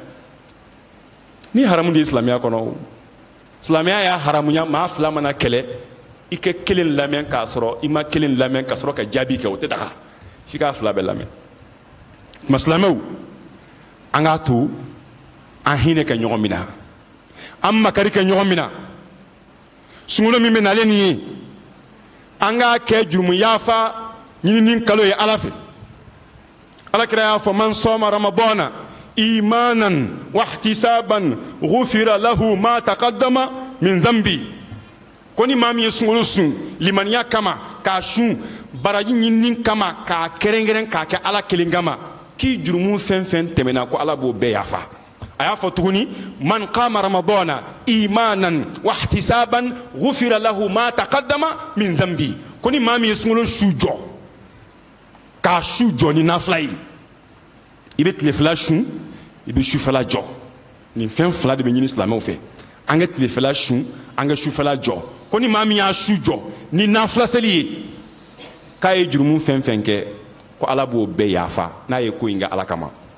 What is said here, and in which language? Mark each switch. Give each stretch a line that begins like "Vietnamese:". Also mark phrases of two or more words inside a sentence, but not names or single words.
Bambara: ni haramu de ye silamɛya kɔnɔ silamɛya y'a haramuya maa fila mana kɛlɛ i kɛ kelen lamɛn k'a sɔrɔ i ma kelen lamɛn ka sɔrɔ ka jaabi kɛ o tɛ daga f'i k'a fila bɛɛ lamɛn tuma silamɛw an k'a to an hinɛ kɛ ɲɔgɔn min na an makari kɛ ɲɔgɔn min na sunkalo min bɛ nalen nin ye an k'a kɛ jurumu yaafa ɲinini kalo ye ala fɛ alakira y'a fɔ
Arabic: من صام رمضان إيمانا واحتسابا غفر له ما تقدم من ذنب
Bambara: ko ni maa min ye sunkalo sun limaniya kama k'a sun baraji ɲinini kama k'a kɛrɛnkɛrɛn k'a kɛ ala kelen kama k'i jurumu fɛn fɛn tɛmɛna ko ala b'o bɛɛ yafa a y'a fɔ tuguni
Arabic: من قام رمضان إيمانا واحتسابا غفر له ما تقدم من ذنب
Bambara: ko ni maa min ye sunkalo su jɔ k'a su jɔ ni nafila ye i bɛ tilefɛla sun i bɛ sufɛla jɔ nin fɛn fila de bɛ ɲini silamɛw fɛ an ka tilefɛla sun an ka sufɛla jɔ ko ni maa min y'a su jɔ ni nafila seli ye k'a ye jurumu fɛn fɛn kɛ ko ala b'o bɛɛ yafa n'a ye ko in kɛ ala kama